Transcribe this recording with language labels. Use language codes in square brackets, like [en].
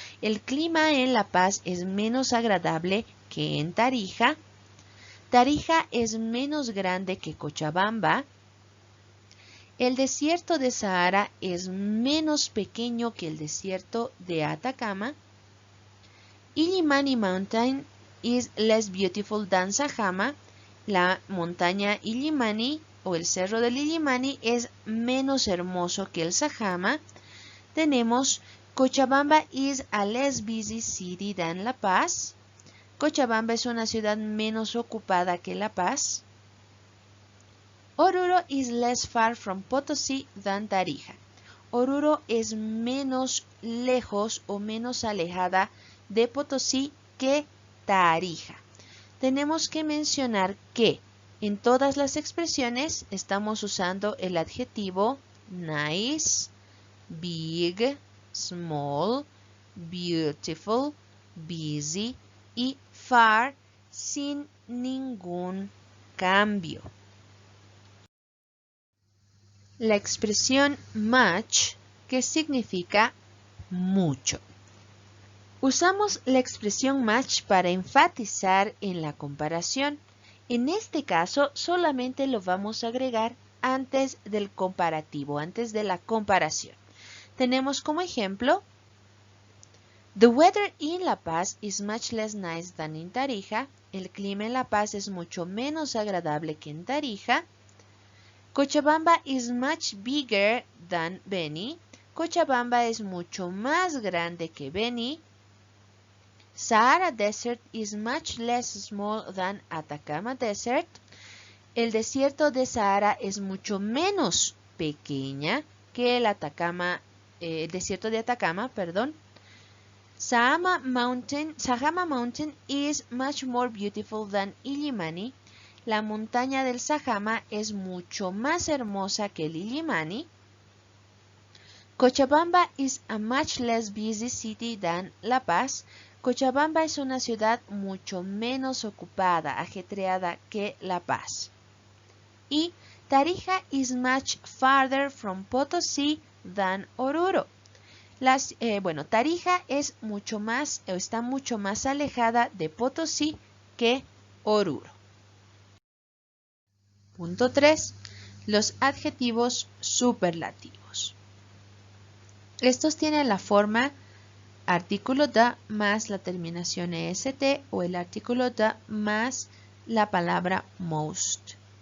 [es] El clima en La Paz es menos agradable que en Tarija. Tarija es menos grande que Cochabamba. El desierto de Sahara es menos pequeño que el desierto de Atacama. [en] Illimani Mountain is less beautiful than Sajama. [es] La montaña Illimani o el cerro del Illimani es menos hermoso que el Sajama. Tenemos [en] Cochabamba is a less busy city than La Paz. [es] Cochabamba es una ciudad menos ocupada que La Paz. [en] Oruro is less far from Potosí than Tarija. [es] Oruro es menos lejos o menos alejada de Potosí que Tarija. Tenemos que mencionar que en todas las expresiones estamos usando el adjetivo nice, big, small, beautiful, busy y far sin ningún cambio. La expresión much, que significa mucho. Usamos la expresión much para enfatizar en la comparación. En este caso, solamente lo vamos a agregar antes del comparativo, antes de la comparación. Tenemos como ejemplo, [en] The weather in La Paz is much less nice than in Tarija. [es] El clima en La Paz es mucho menos agradable que en Tarija. [en] Cochabamba is much bigger than Beni. [es] Cochabamba es mucho más grande que Beni. [en] Sahara Desert is much less small than Atacama Desert. [es] El desierto de Sahara es mucho menos pequeña que el desierto de Atacama, perdón. [en] Sajama Mountain is much more beautiful than Illimani. [es] La montaña del Sajama es mucho más hermosa que el Illimani. [en] Cochabamba is a much less busy city than La Paz. [es] Cochabamba es una ciudad mucho menos ocupada, ajetreada que La Paz. [en] Y Tarija is much farther from Potosí than Oruro. [es] Tarija está mucho más alejada de Potosí que Oruro. Punto 3. Los adjetivos superlativos. Estos tienen la forma artículo the más la terminación est o el artículo the más la palabra most.